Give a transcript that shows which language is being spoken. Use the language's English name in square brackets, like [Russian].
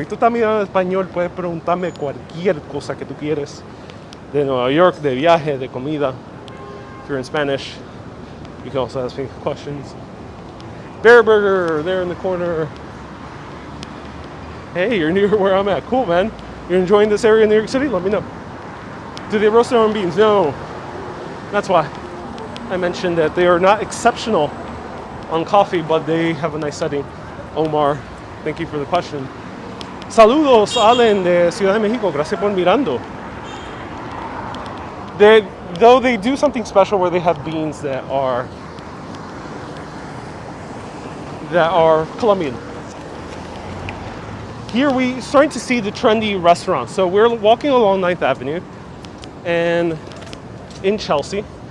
[Spanish] Y tú también en español puedes preguntarme cualquier cosa que tú quieres. De Nueva York, de viaje, de comida. [English] If you're in Spanish, you can also ask me questions. Bear Burger, there in the corner. Hey, you're near where I'm at. Cool, man. You're enjoying this area in New York City? Let me know. Do they roast their own beans? No. That's why I mentioned that they are not exceptional on coffee, but they have a nice setting. Omar, thank you for the question. [Spanish] Saludos, Allen de Ciudad de México. Gracias por mirando. [English] Though they do something special where they have beans that are Colombian. Here we starting to see the trendy restaurants. So we're walking along 9th Avenue and in Chelsea.